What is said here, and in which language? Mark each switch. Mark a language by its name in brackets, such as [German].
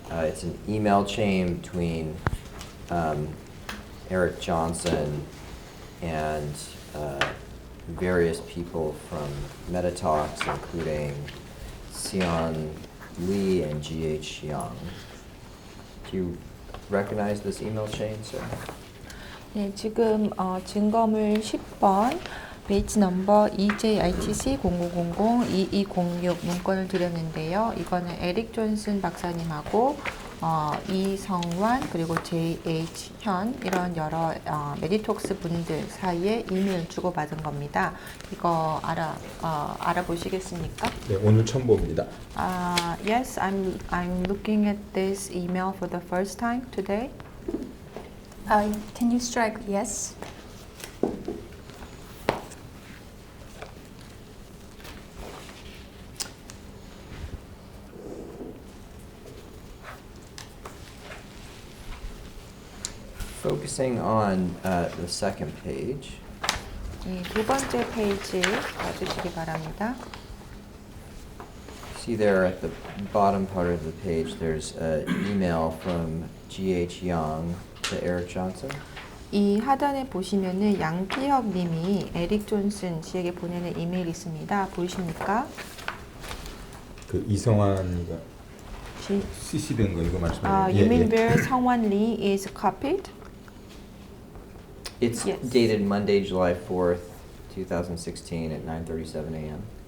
[English] It's an email chain between Eric Johnson and various people from Metatalks, including Sion Lee and G.H. Young. Do you recognize this email chain, sir? [Korean] 네, 지금 증거물 10번 베이츠 넘버 EJITC 0000-2206 문건을 드렸는데요. 이거는 에릭 존슨 박사님하고 이성환 그리고 JH 현 이런 여러 메디톡스 분들 사이에 이메일 주고받은 겁니다. 이거 알아보시겠습니까? 네, 오늘 처음 봅니다. [English] Yes, I'm looking at this email for the first time today. Can you strike yes? Focusing on the second page. [Korean] 이 두 번째 페이지 봐주시기 바랍니다. [English] See there at the bottom part of the page, there's an email from G.H. Young to Eric Johnson. [Korean] 이 하단에 보시면은 양기혁 님이 에릭 존슨 씨에게 보내는 이메일이 있습니다. 보이십니까? 그 이성환이가 CC된 거 이거 말씀하시는 [English] You mean where 성환 Lee is copied? It's Yes. dated Monday, July 4th, 2016 at 9:37 a.m.